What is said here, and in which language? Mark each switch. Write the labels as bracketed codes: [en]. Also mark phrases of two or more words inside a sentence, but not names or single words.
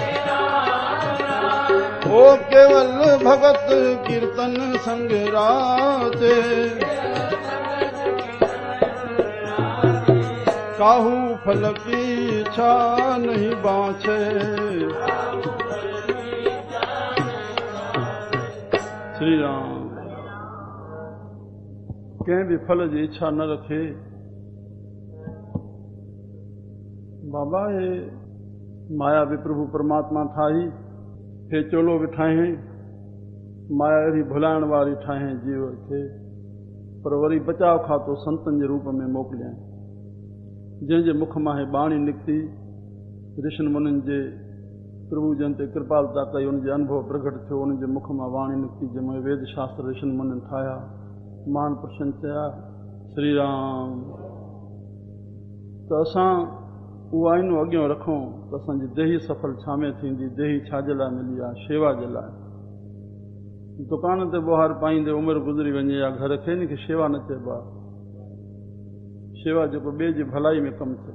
[hi] ओ केवल भगत कीर्तन संग राचे, काहू फल की इच्छा नहीं बाँछे। [sd] श्री राम कंहिं भी फल जी इच्छा न रखे। बाबा ये माया भी प्रभु परमात्मा ठाही, हे चोलो भी ठाहे, माया अहिड़ी भुलाइण वारी ठाहे जीव खे, पर वरी बचाव खातो संतन जे रूप में मोकिलियां। जंहिंजे मुख मां हे बाणी निकिती, ऋषिन मुनिन जे प्रभु जन ते कृपालता कई, उनजे अनुभव प्रगट थियो, उनजे मुख मां वाणी निकिती जंहिंमें वेद शास्त्र ऋषिन मुनिन ठाहिया, मान प्रशंसया। श्री राम त असां उहा आईनो अॻियां रखूं त असांजी देही सफल छा में थींदी। देही छाजे लाइ मिली आहे? शेवा जे लाइ। दुकान ते ॿुहार पाईंदे उमिरि गुज़री वञे या घर खे इन खे शेवा न चइबो आहे। शेवा जेको ॿिए जी भलाई में कमु थिए।